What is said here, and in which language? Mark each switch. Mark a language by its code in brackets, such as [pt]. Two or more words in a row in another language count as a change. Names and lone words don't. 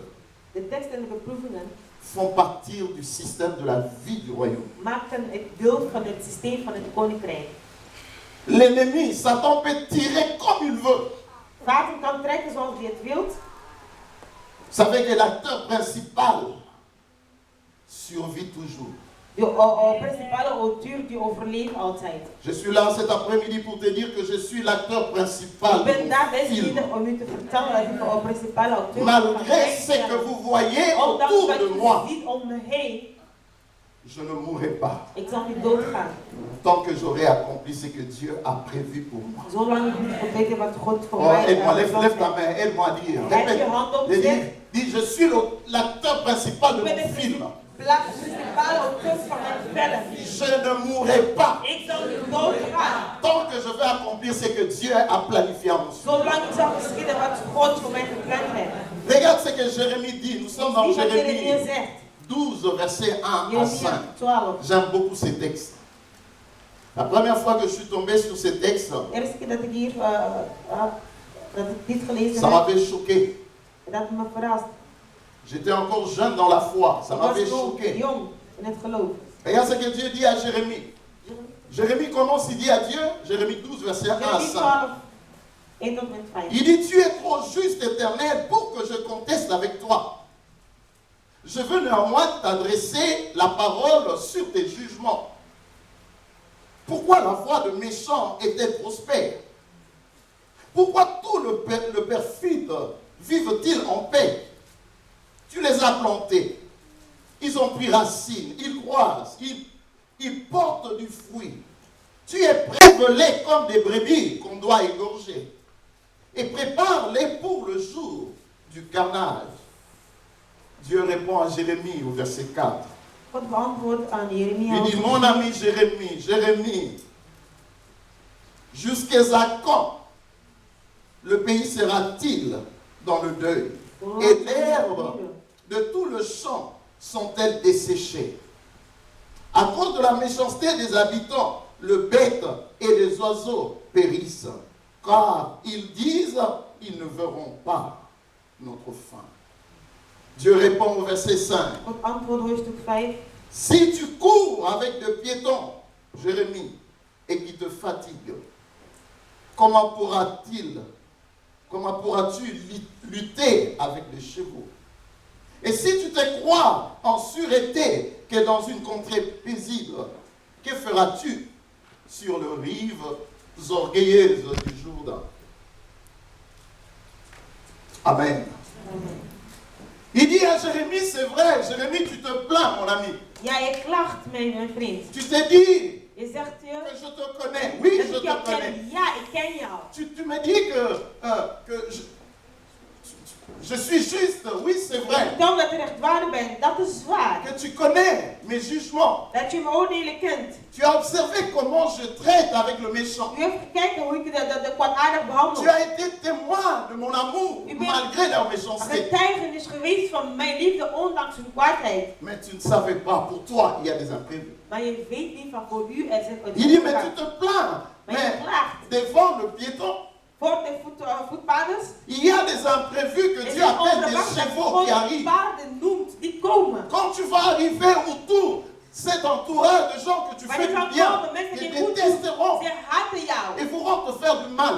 [nl] De tekst en de beproevingen [fr] font partir du système de la vie du royaume. [nl] maken het deel van het systeem van het koninkrijk. [fr] L'ennemi, Satan peut tirer comme il veut. [nl] Satan kan trekken zoals hij het wilt. [fr] Vous savez que l'acteur principal survit toujours. [nl] De principale auteur die overleeft altijd. [fr] Je suis là cet après-midi pour te dire que je suis l'acteur principal [nl] Ik de ben daar [fr] mon [nl] deze [fr] film. [nl] middag om u te vertellen dat ik de principale auteur [fr] Malgré ce que vous voyez [nl] ondanks [fr] autour [nl] wat [fr] de [nl] je [fr] moi, [nl] ziet om me heen, [fr] je ne mourrai pas [nl] ik zal niet doodgaan. [fr] tant que j'aurai accompli ce que Dieu a prévu pour moi. [nl] Zolang ik niet geweten wat God voor [fr] Oh, [nl] mij [fr] aide-moi, lève [nl] heeft. [fr] ta main, aide-moi à dire. [nl] Heb je [fr] Répète. [nl] hand op, [fr] Dis, [nl] zeg. [fr] dis, je suis l'acteur principal de [nl] Ik ben [fr] mon [nl] de [fr] film. [nl] principale auteur van mijn film. [fr] Je ne mourrai pas [nl] Ik zal niet doodgaan. [fr] tant que je vais accomplir ce que Dieu a planifié en mon film. [nl] Zolang ik zal geschieden wat God voor mij gepland heeft. [fr] Regarde ce que Jérémie dit. Nous sommes dans [nl] Zie wat Jeremia [fr] Jérémie [nl] zegt. [fr] 12, verset 1 à 5. [nl] Jeremia 12. [fr] J'aime beaucoup ces textes. La première fois que je suis tombé sur ces textes, [nl] De eerste keer dat ik hier dat ik dit gelezen [fr] ça [nl] heb, [fr] m'avait choqué. [nl] dat me verrast. [fr] J'étais encore jeune dans la foi. Ça [nl] Ik was [fr] m'avait [nl] nog [fr] choqué. [nl] jong in het geloof. [fr] Regarde ce que Dieu dit à Jérémie. Jérémie commence, il dit à Dieu, Jérémie 12, verset 1 à [nl] Jeremia [fr] 5. [nl] 12, 1 tot met 5. [fr] Il dit, tu es trop juste, Éternel, pour que je conteste avec toi. Je veux néanmoins t'adresser la parole sur tes jugements. Pourquoi la voie de méchant est-elle prospère? Pourquoi tout le perfide vivent-ils en paix? Tu les as plantés. Ils ont pris racine, ils croissent, ils portent du fruit. Tu es prévelé comme des brebis qu'on doit égorger. Et prépare-les pour le jour du carnage. Dieu répond à Jérémie au verset 4. [nl] God beantwoordt aan Jeremia. [fr] Il dit, mon ami Jérémie, Jérémie, jusqu'à quand le pays sera-t-il dans le deuil? Et l'herbe de tout le champ sont-elles desséchées? À cause de la méchanceté des habitants, le bête et les oiseaux périssent. Car ils disent, ils ne verront pas notre fin. Dieu répond au verset 5. [nl] God antwoordt hoofdstuk 5. [fr] Si tu cours avec des piétons, Jérémie, et qui te fatiguent, comment pourras-tu lutter avec les chevaux? Et si tu te crois en sûreté que dans une contrée paisible, que feras-tu sur les rives orgueilleuses du Jourdain? Amen. Il dit à Jérémie, c'est vrai, Jérémie, tu te plains, mon ami. [nl] Ja, je klaagt, mijn vriend. [fr] Tu te dis [nl] Je zegt [fr] que je je te connais. Oui, [nl] dat je ik jou [fr] te connais. [nl] ken. Ja, ik ken jou. [fr] Tu me dis que je suis juste. Oui, c'est vrai. [nl] Vertel dat je rechtvaardig bent. Dat is waar. [fr] Que tu connais mes jugements. [nl] Dat je mijn oordelen kent. [fr] Tu as observé comment je traite avec le méchant. [nl] U heeft gekeken hoe ik de kwaadaardig behandel. [fr] Tu as été témoin de mon amour malgré leur méchanceté. [nl] Getuigenis geweest van mijn liefde ondanks hun kwaadheid. [fr] Mais tu ne savais pas, pour toi, il y a des imprévus. [nl] Maar je weet niet van voor u er zijn [fr] Il dit, mais tu te plains. [nl] Maar je [fr] Mais [nl] klaagt. [fr] devant le piéton, [nl] Voor de voetpaders. [fr] il y a des imprévus que [nl] Er [fr] Dieu [nl] zijn [fr] appelle des [nl] onverwachte [fr] chevaux qui arrivent. [nl] paarden noemt die komen. [fr] Quand tu vas arriver autour, cet entourage de gens que tu fais du bien, ils détesteront et voudront te faire du mal.